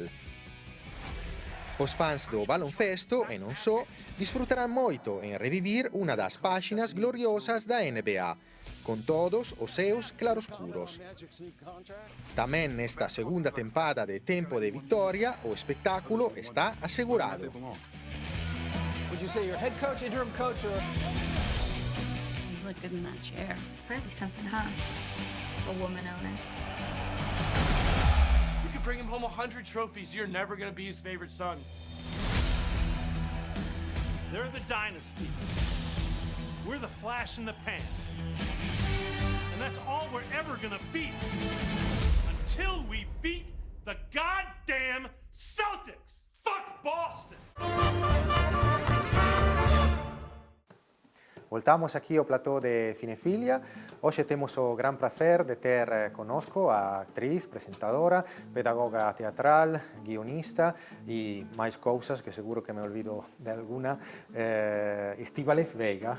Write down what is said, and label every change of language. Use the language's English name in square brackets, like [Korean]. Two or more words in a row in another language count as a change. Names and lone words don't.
[Galician] Os fans do baloncesto, e non só, disfrutarán moito en revivir unha das páxinas gloriosas da NBA, con todos os seus claroscuros. Tamén nesta segunda tempada de Tempo de Victoria, o espectáculo está asegurado. [English] Would you say your head coach, interim coach, or... You look good in that chair. Probably something, huh? A woman owner. You could bring him home 100 trophies. You're never going to be his favorite son. They're the dynasty. We're the flash in the pan. And that's all we're ever going to be. Until we beat the goddamn Celtics. Fuck Boston. [Galician] Voltamos aquí ao plató de Cinefilia. Hoxe temos o gran placer de ter conosco a actriz, presentadora, pedagoga teatral, guionista e máis cousas que seguro que me olvido de alguna, Estíbaliz Veiga.